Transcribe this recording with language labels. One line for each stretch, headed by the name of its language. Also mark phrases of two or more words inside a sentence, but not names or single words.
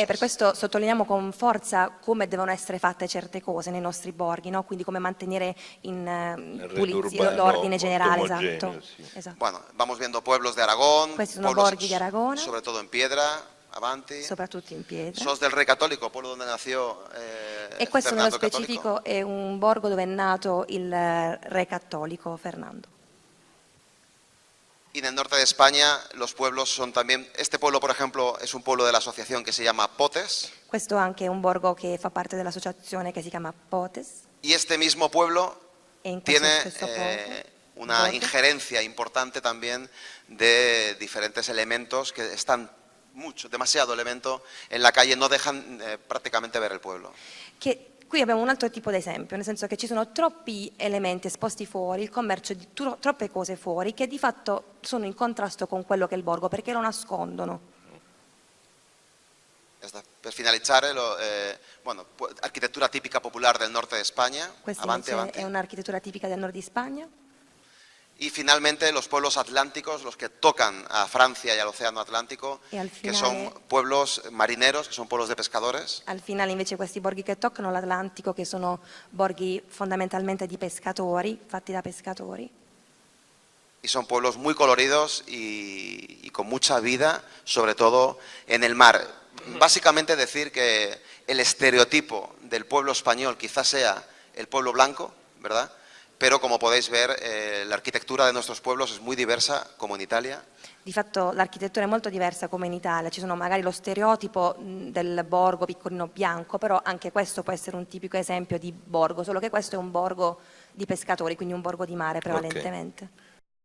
Italian: E per questo sottolineiamo con forza come devono essere fatte certe cose nei nostri borghi, no? Quindi come mantenere in Nel pulizia urbano l'ordine molto generale, omogeneo, esatto. sì. Esatto.
Spanish: Bueno, vamos viendo pueblos de Aragón,
Italian: Questi sono
Spanish: pueblos
Italian: borghi di Aragona.
Spanish: sobre todo en piedra,
Italian: Avanti. Soprattutto in pietra.
Spanish: Sos del Rey Católico, pueblo donde nació
Italian: E questo nello
Spanish: Fernando el Católico.
Italian: specifico è un borgo dove è nato il re cattolico Fernando.
Spanish: Y en el norte de España los pueblos son también, este pueblo por ejemplo es un pueblo de la asociación que se llama Potes,
Italian: Questo anche è un borgo che fa parte dell'associazione che si chiama Potes.
Spanish: y este mismo pueblo
Italian: E in questo
Spanish: tiene
Italian: stesso
Spanish: una
Italian: borgo
Spanish: injerencia importante también de diferentes elementos que están demasiado elemento en la calle, no dejan prácticamente ver el pueblo.
Italian: che qui abbiamo un altro tipo di esempio, nel senso che ci sono troppi elementi esposti fuori, il commercio di troppe cose fuori che di fatto sono in contrasto con quello che è il borgo perché lo nascondono. Per finalizzare,
Spanish: bueno, arquitectura típica popular del norte de España,
Italian: Questa avanti, invece avanti. è un'architettura tipica del nord di Spagna.
Spanish: Y finalmente los pueblos atlánticos, los que tocan a Francia y al Océano Atlántico, Y al que
Italian: finale-
Spanish: son pueblos marineros, que son pueblos de pescadores.
Italian: Al finale invece questi borghi che toccano l'Atlantico, che sono borghi fondamentalmente di pescatori, fatti da pescatori.
Spanish: Y son pueblos muy coloridos y con mucha vida, sobre todo en el mar. básicamente decir que el estereotipo del pueblo español quizás sea el pueblo blanco, ¿verdad? Pero como podéis ver, la architettura de nuestros pueblos es muy diversa, como en Italia.
Italian: Di fatto l'architettura è molto diversa come in Italia, ci sono magari lo stereotipo del borgo piccolino bianco, però anche questo può essere un tipico esempio di borgo, solo che questo è un borgo di pescatori, quindi un borgo di mare prevalentemente. Ok.